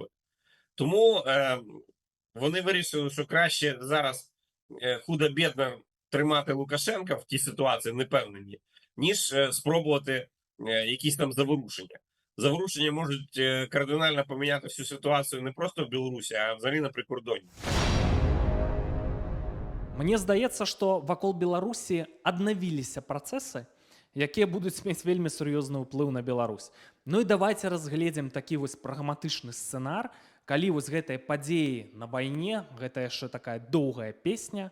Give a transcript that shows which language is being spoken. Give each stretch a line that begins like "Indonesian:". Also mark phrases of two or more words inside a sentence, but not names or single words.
Ukrainian: Тому вони вирішили, що краще зараз худо-бідно тримати Лукашенка в тій ситуації непевнені, ніж спробувати якісь там заворушення. Заворушення можуть кардинально поміняти всю ситуацію не просто в Білорусі, а взагалі на прикордонні.
Belarusian: Мне здаецца, што вакол Беларусі аднавіліся працэсы, якія будуць мець вельмі сур'ёзны ўплыў на Беларусь. Ну і давайте разгледзім такі вось прагматычны сцэнар, калі вось гэтыя падзеі на вайне, гэта яшчэ такая доўгая песня.